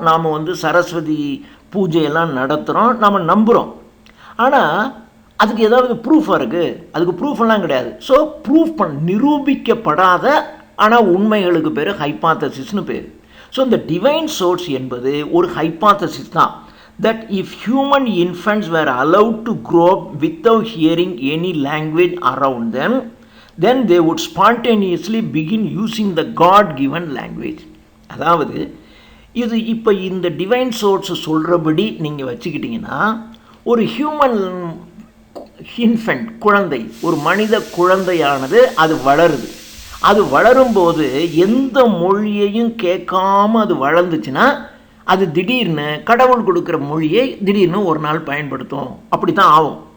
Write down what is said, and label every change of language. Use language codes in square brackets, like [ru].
[ta] நாம் சரஸ்வதி பூஜையெல்லாம் நடத்துகிறோம், நாம் நம்புகிறோம். ஆனால் அதுக்கு ஏதாவது ப்ரூஃபாக இருக்குது? அதுக்கு ப்ரூஃபெல்லாம் கிடையாது. ஸோ நிரூபிக்கப்படாத ஆனால் உண்மைகளுக்கு பேர் ஹைப்பாத்தசிஸ்னு பேர். ஸோ இந்த டிவைன் சோர்ஸ் என்பது ஒரு ஹைப்பாத்தசிஸ் தான். [en] that if human infants were allowed to grow up without hearing any language around them, then they would spontaneously begin using the God given language. [ta] அதாவது இது இப்போ இந்த டிவைன் சோர்ஸ் சொல்கிறபடி நீங்கள் வச்சுக்கிட்டிங்கன்னா ஒரு ஹியூமன் இன்ஃபென்ட் குழந்தை, ஒரு மனித குழந்தையானது அது வளருது. அது வளரும்போது எந்த மொழியையும் கேட்காம அது வளர்ந்துச்சுன்னா அது திடீர்னு கடவுள் கொடுக்குற மொழியை திடீர்னு ஒரு நாள் பயன்படுத்தும். அப்படி தான் ஆகும்.